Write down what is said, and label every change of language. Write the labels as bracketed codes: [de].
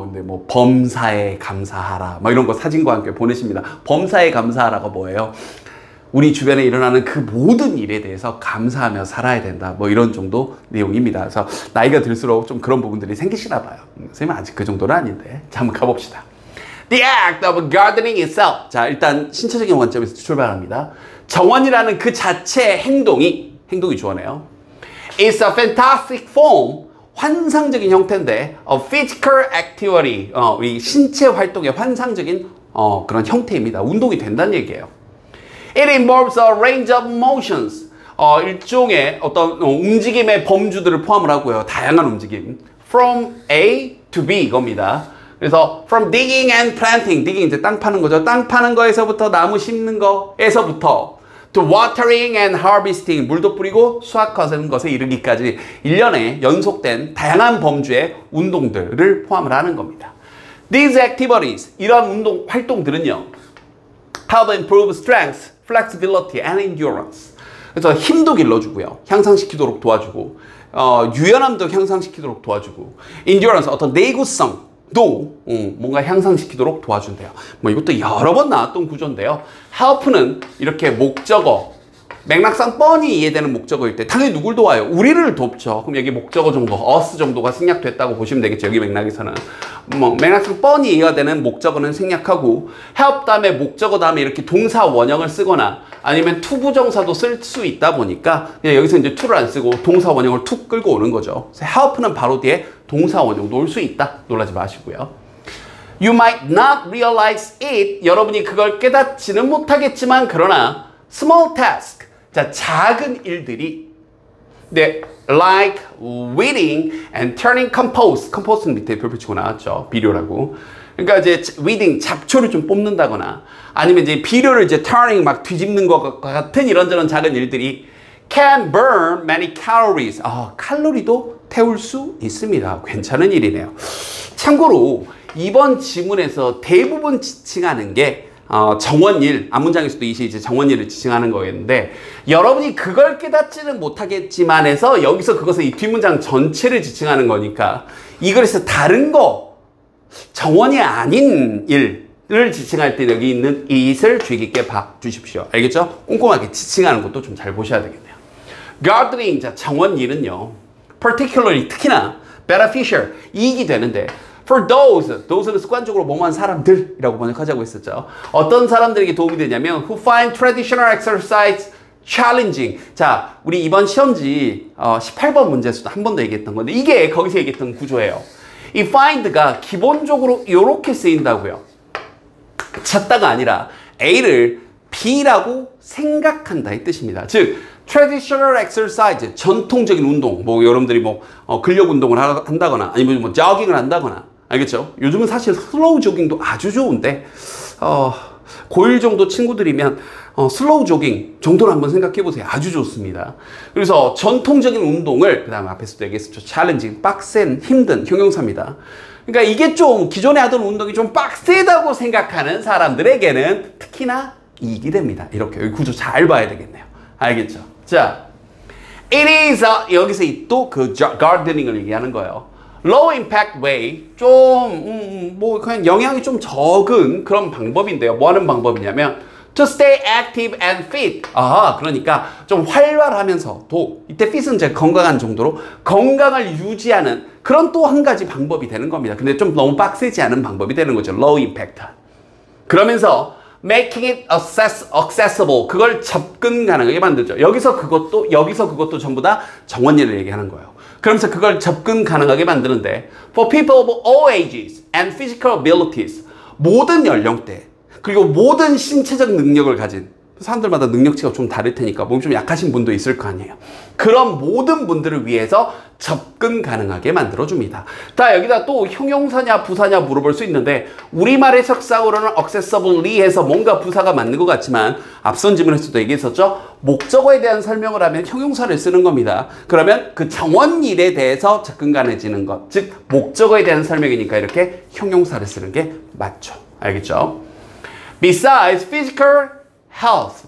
[ko] 근데 뭐 범사에 감사하라, 막 이런 거 사진과 함께 보내십니다. 범사에 감사하라가 뭐예요? 우리 주변에 일어나는 그 모든 일에 대해서 감사하며 살아야 된다. 뭐 이런 정도 내용입니다. 그래서 나이가 들수록 좀 그런 부분들이 생기시나 봐요. 선생님 아직 그 정도는 아닌데. 자, 한번 가봅시다. [en] The act of gardening itself. [ko] 자, 일단 신체적인 관점에서 출발합니다. 정원이라는 그 자체의 행동이 좋으네요. [en] It's a fantastic form. [ko] 환상적인 형태인데 [en] of physical activity. [ko] 우리 신체 활동의 환상적인 그런 형태입니다. 운동이 된다는 얘기예요. [en] It involves a range of motions. [ko] 일종의 어떤 움직임의 범주들을 포함을 하고요. 다양한 움직임. [en] From A to B [ko] 이겁니다. 그래서 [en] from digging and planting. [ko] digging 이제 땅 파는 거죠. 땅 파는 거에서부터 나무 심는 거에서부터 [en] to watering and harvesting. [ko] 물도 뿌리고 수확하는 것에 이르기까지 1년에 연속된 다양한 범주의 운동들을 포함을 하는 겁니다. [en] These activities, [ko] 이런 운동 활동들은요. [en] help improve strength, flexibility and endurance. [ko] 그래서 힘도 길러주고요. 향상시키도록 도와주고 유연함도 향상시키도록 도와주고 endurance, 어떤 내구성도 뭔가 향상시키도록 도와준대요. 뭐 이것도 여러 번 나왔던 구조인데요. help는 이렇게 목적어, 맥락상 뻔히 이해되는 목적어일 때 당연히 누굴 도와요? 우리를 돕죠. 그럼 여기 목적어 정도, us 정도가 생략됐다고 보시면 되겠죠. 여기 맥락에서는. 뭐 맥락상 뻔히 이해가 되는 목적어는 생략하고 help 다음에 목적어 다음에 이렇게 동사 원형을 쓰거나 아니면 투부정사도 쓸 수 있다 보니까 그냥 여기서 이제 to를 안 쓰고 동사 원형을 툭 끌고 오는 거죠. 그래서 help는 바로 뒤에 동사 원형도 올 수 있다. 놀라지 마시고요. [en] You might not realize it. [ko] 여러분이 그걸 깨닫지는 못하겠지만 그러나 [en] small task. [ko] 자, 작은 일들이 네, [en] like weeding and turning compost. [ko] compost는 밑에 별표 치고 나왔죠. 비료라고. 그러니까 이제 weeding, 잡초를 좀 뽑는다거나 아니면 이제 비료를 이제 turning 막 뒤집는 것 같은 이런저런 작은 일들이 [en] can burn many calories. [ko] 칼로리도 태울 수 있습니다. 괜찮은 일이네요. 참고로 이번 지문에서 대부분 지칭하는 게 정원일, 앞문장에서도 이제 정원일을 지칭하는 거였는데 여러분이 그걸 깨닫지는 못하겠지만 해서 여기서 그것을 이 뒷문장 전체를 지칭하는 거니까 이 글에서 다른 거, 정원이 아닌 일을 지칭할 때 여기 있는 it을 주의 깊게 봐주십시오. 알겠죠? 꼼꼼하게 지칭하는 것도 좀 잘 보셔야 되겠네요. gardening, 자, 정원일은요. particularly, 특히나 beneficial, 이익이 되는데 [en] for those [ko] 는 습관적으로 뭐뭐한 사람들이라고 번역하자고 했었죠. 어떤 사람들에게 도움이 되냐면 [en] who find traditional exercise challenging. [ko] 자, 우리 이번 시험지 18번 문제에서도 한 번 더 얘기했던 건데 이게 거기서 얘기했던 구조예요. 이 find가 기본적으로 이렇게 쓰인다고요. 찾다가 아니라 A를 B라고 생각한다 이 뜻입니다. 즉 traditional exercise, 전통적인 운동, 뭐 여러분들이 뭐 근력 운동을 한다거나 아니면 뭐 조깅을 한다거나, 알겠죠? 요즘은 사실 슬로우 조깅도 아주 좋은데 고1 정도 친구들이면 슬로우 조깅 정도를 한번 생각해 보세요. 아주 좋습니다. 그래서 전통적인 운동을, 그 다음에 앞에서도 얘기했었죠. 챌린징, 빡센, 힘든 형용사입니다. 그러니까 이게 좀 기존에 하던 운동이 좀 빡세다고 생각하는 사람들에게는 특히나 이익이 됩니다. 이렇게 여기 구조 잘 봐야 되겠네요. 알겠죠? 자, [en] it is [ko] 여기서 또 그 gardening을 얘기하는 거예요. [en] low impact way, [ko] 좀 뭐 그냥 영향이 좀 적은 그런 방법인데요. 뭐 하는 방법이냐면 [en] to stay active and fit. [ko] 그러니까 좀 활발하면서도 이때 fit은 이제 건강한 정도로 건강을 유지하는 그런 또 한 가지 방법이 되는 겁니다. 근데 좀 너무 빡세지 않은 방법이 되는 거죠. [en] low impact. 그러면서 making it accessible. [ko] 그걸 접근 가능하게 만들죠. 여기서 그것도 전부 다 정원일을 얘기하는 거예요. 그러면서 그걸 접근 가능하게 만드는데 [en] for people of all ages and physical abilities. [ko] 모든 연령대 그리고 모든 신체적 능력을 가진 사람들마다 능력치가 좀 다를 테니까 몸이 좀 약하신 분도 있을 거 아니에요. 그런 모든 분들을 위해서 접근 가능하게 만들어줍니다. 자, 여기다 또 형용사냐 부사냐 물어볼 수 있는데 우리말의 석상으로는 accessibly 해서 뭔가 부사가 맞는 것 같지만 앞선 지문에서도 얘기했었죠. 목적어에 대한 설명을 하면 형용사를 쓰는 겁니다. 그러면 그 정원일에 대해서 접근 가능해지는 것, 즉 목적어에 대한 설명이니까 이렇게 형용사를 쓰는 게 맞죠. 알겠죠? [en] Besides physical health.